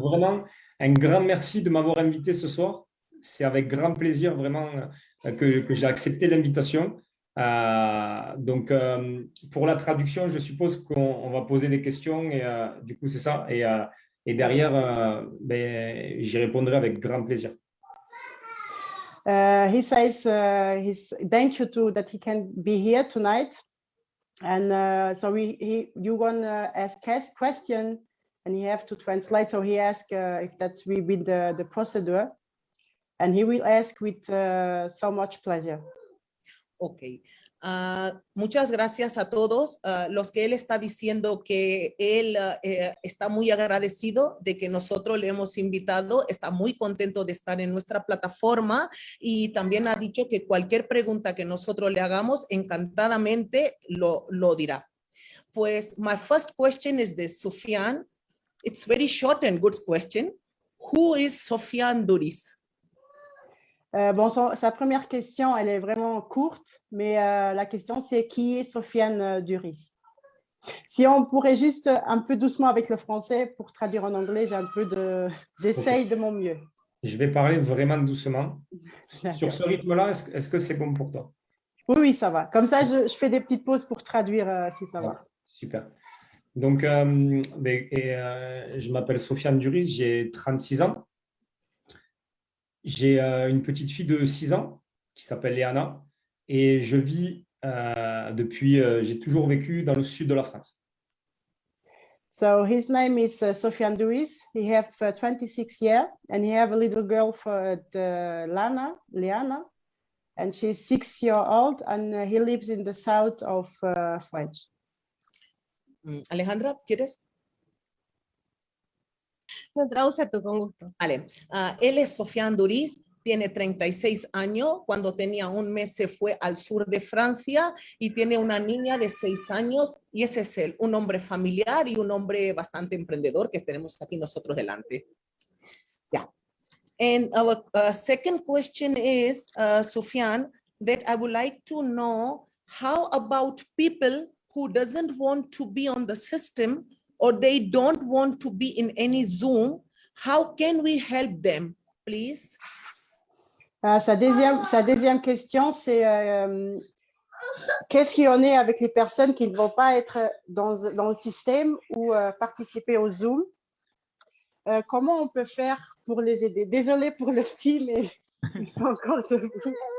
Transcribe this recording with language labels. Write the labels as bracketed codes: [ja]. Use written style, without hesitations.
[fr] Vraiment, un grand merci de m'avoir invité ce soir. C'est avec grand plaisir vraiment que j'ai accepté l'invitation. Donc, pour la traduction, je suppose qu'on va poser des questions et du coup, c'est ça. Et derrière, j'y répondrai avec grand plaisir. [en] He says thank you that he can be here tonight, and so you want to ask question, and he have to translate. So he asked if that's been the procedure, and he will ask with so much pleasure. Okay. [es] Muchas gracias a todos los que él está diciendo que él está muy agradecido de que nosotros le hemos invitado, está muy contento de estar en nuestra plataforma y también ha dicho que cualquier pregunta que nosotros le hagamos encantadamente lo dirá. [en] Pues my first question is this, Sofiane. It's very short and good question. Who is Sofiane Duris? [fr] Bon, sa première question, elle est vraiment courte, mais la question, c'est qui est Sofiane Duris? Si on pourrait juste un peu doucement avec le français pour traduire en anglais, j'essaye de mon mieux. Je vais parler vraiment doucement. Sur ce rythme-là, est-ce que c'est bon pour toi? Oui, ça va. Comme ça, je fais des petites pauses pour traduire si ça va. Super. Donc, je m'appelle Sofiane Duris, j'ai 36 ans. J'ai une petite fille de 6 ans qui s'appelle Léana et je vis j'ai toujours vécu dans le sud de la France. [en] So his name is Sofiane Duris. He have 26 years and he have a little girl Leana, and she's 6 years old and he lives in the south of France. [es] Alejandra, ¿quieres? No, traduce tú con gusto. Vale. Él es Sofiane Duris, tiene 36 años. Cuando tenía 1 mes se fue al sur de Francia y tiene una niña de 6 años y ese es él, un hombre familiar y un hombre bastante emprendedor que tenemos aquí nosotros delante. [en] Yeah. And our second question is, Sofiane, that I would like to know how about people who doesn't want to be on the system or they don't want to be in any Zoom, how can we help them, please? [fr] Sa deuxième question, c'est qu'est-ce qu'il en est avec les personnes qui ne vont pas être dans le système ou participer au Zoom comment on peut faire pour les aider? Désolée pour le petit, mais ils sont encore debout.